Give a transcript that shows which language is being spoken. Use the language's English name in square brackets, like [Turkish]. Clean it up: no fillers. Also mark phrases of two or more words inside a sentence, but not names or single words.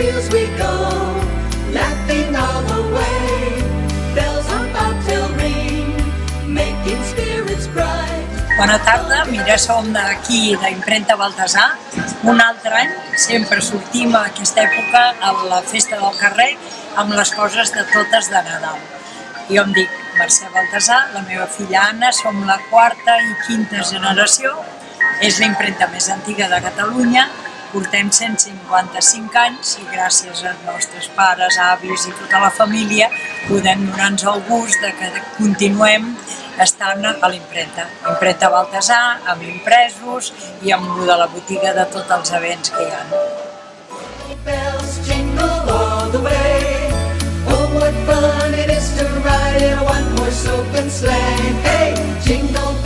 [English] we go, laughing all the way. Bells on bobtail ring, making spirits bright. [Catalan] Bona tarda, mira, som d'aquí, d'Imprenta Baltasar. Un altre any sempre sortim a aquesta època a la festa del carrer amb les coses de totes de Nadal. Jo em dic Mercè Baltasar, la meva filla Anna, som la quarta i quinta generació. És la imprenta més antiga de Catalunya, portem 155 anys i gràcies als nostres pares, avis i tota la família podem donar-nos el gust de que continuem estant a l'imprenta. Imprenta Baltasar, amb impresos i amb lo de la botiga de tots els events que hi ha. [English] Bells jingle all the way. Oh, what fun it is to ride in a one-horse open sleigh. Hey, jingle